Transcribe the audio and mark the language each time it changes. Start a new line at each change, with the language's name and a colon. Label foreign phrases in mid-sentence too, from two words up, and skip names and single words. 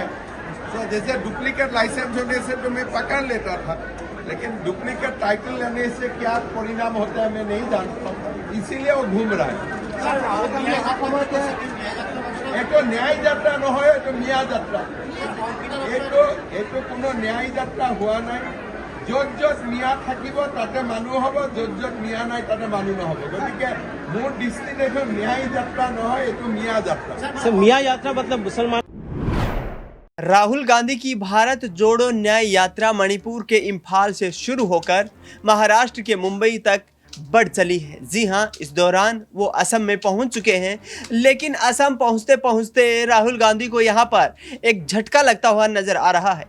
Hindi: तो जैसे डुप्लीकेट लाइसेंस होने से तो मैं पकड़ लेता था, लेकिन डुप्लीकेट टाइटल लेने से क्या परिणाम होता है मैं नहीं जानता, इसीलिए वो घूम रहा है। ये तो न्याय यात्रा न हो, तो मिया यात्रा, ये तो कोनो न्याय यात्रा हुआ नहीं।
Assamese: য'ত য'ত মিয়া থাকিব তাতে মানুহ হ'ব, য'ত য'ত মিয়া নাই তাতে মানুহ নহ'ব। গতিকে মোৰ দৃষ্টিত এইটো ন্যায় যাত্ৰা নহয়, এইটো মিয়া যাত্ৰা।
Hindi: सर मियाँ यात्रा मतलब मुसलमान। राहुल गांधी की भारत जोड़ो न्याय यात्रा मणिपुर के इम्फाल से शुरू होकर महाराष्ट्र के मुंबई तक बढ़ चली है। जी हाँ, इस दौरान वो असम में पहुंच चुके हैं, लेकिन असम पहुंचते पहुंचते राहुल गांधी को यहां पर एक झटका लगता हुआ नजर आ रहा है।